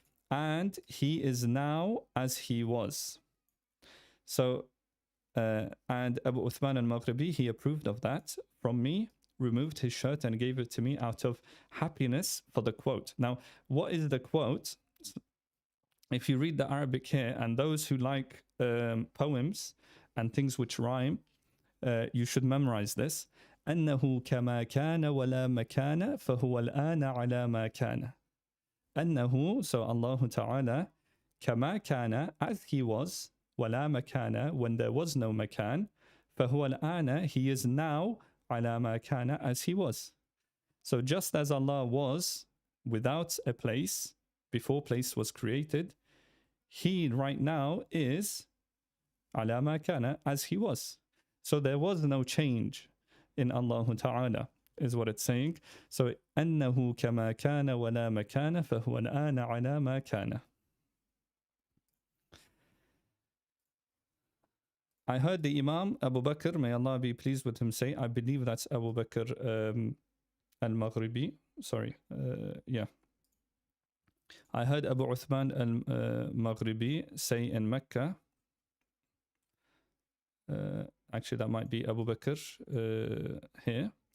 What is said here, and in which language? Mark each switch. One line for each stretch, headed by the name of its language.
English: And he is now as he was. So, and Abu Uthman al-Maghribi, he approved of that from me, removed his shirt and gave it to me out of happiness for the quote. Now, what is the quote? If you read the Arabic here, and those who like poems and things which rhyme, you should memorize this.
Arabic: أنه كما كان ولا مكان فهو الآن على ما كان.
English: أنه, so Allah Ta'ala,
Arabic: كما كان,
English: as he was,
Arabic: ولا مكان,
English: when there was no makan,
Arabic: فهو الآن,
English: he is now
Arabic: على ما كان,
English: as he was. So just as Allah was without a place, before place was created, he right now is
Arabic: على ما كان,
English: as he was. So there was no change in Allah Ta'ala, is what it's saying.
Arabic: So أنه كما كان ولا مكان فهو الآن على ما كان.
English: I heard the Imam Abu Bakr, may Allah be pleased with him, say, I believe that's Abu Bakr al-Maghribi. Sorry, yeah. I heard Abu Uthman al-Maghribi say in Mecca, actually that might be Abu Bakr here.